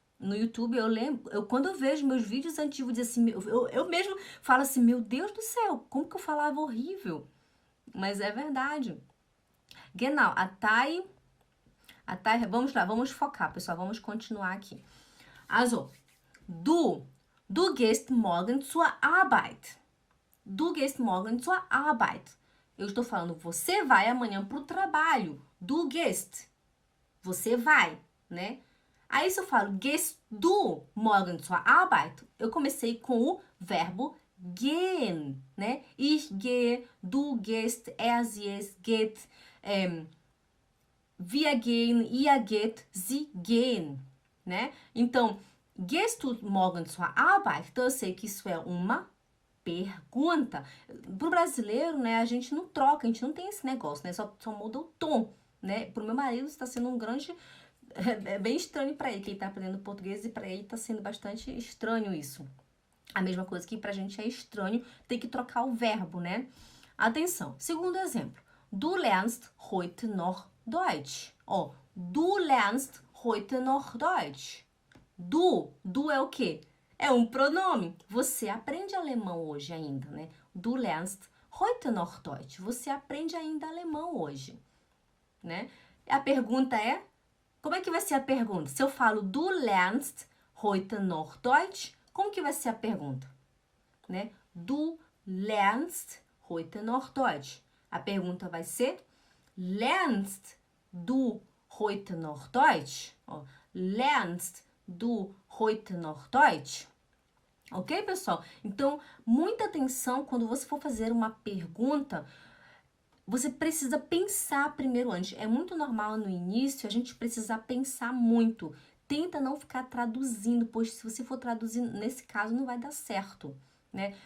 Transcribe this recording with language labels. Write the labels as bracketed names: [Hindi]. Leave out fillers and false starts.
[Portuguese] No YouTube, eu lembro, quando eu vejo meus vídeos antigos, diz assim, eu mesmo falo assim, meu Deus do céu, como que eu falava horrível? Mas é verdade. Genau, a Thay, vamos lá, vamos focar, pessoal, vamos continuar aqui. [German] Also, du gehst morgen zur Arbeit. Du gehst morgen zur Arbeit. [Portuguese] Eu estou falando, você vai amanhã para o trabalho. Du gehst. Você vai, né? Aí se eu falo, gehst du morgen zur Arbeit, eu comecei com o verbo gehen, né? [German] Ich gehe, du gehst, er, sie, es geht, wir gehen, ihr geht, sie gehen, né? Então, gehst du morgen zur Arbeit? [Portuguese] Então, eu sei que isso é uma pergunta. Pro brasileiro, né, a gente não troca, a gente não tem esse negócio, né? Só muda o tom, né? Pro meu marido está sendo um grande... É bem estranho para ele, que ele tá aprendendo português, e para ele tá sendo bastante estranho isso. A mesma coisa que pra gente é estranho ter que trocar o verbo, né? Atenção, segundo exemplo. [German] Du lernst heute noch Deutsch. Ó, du lernst heute noch Deutsch. [Portuguese] Du é o quê? É um pronome. Você aprende alemão hoje ainda, né? [German] Du lernst heute noch Deutsch. [Portuguese] Você aprende ainda alemão hoje, né? A pergunta é, como é que vai ser a pergunta? Se eu falo du lernst heute noch Deutsch, como que vai ser a pergunta? Né? [German] Du lernst heute noch Deutsch. A pergunta vai ser, lernst du heute noch Deutsch? Ó, lernst du heute noch Deutsch? [Portuguese] Ok, pessoal? Então, muita atenção quando você for fazer uma pergunta. Você precisa pensar primeiro antes. É muito normal no início a gente precisar pensar muito. Tenta não ficar traduzindo, pois se você for traduzindo, nesse caso não vai dar certo, né?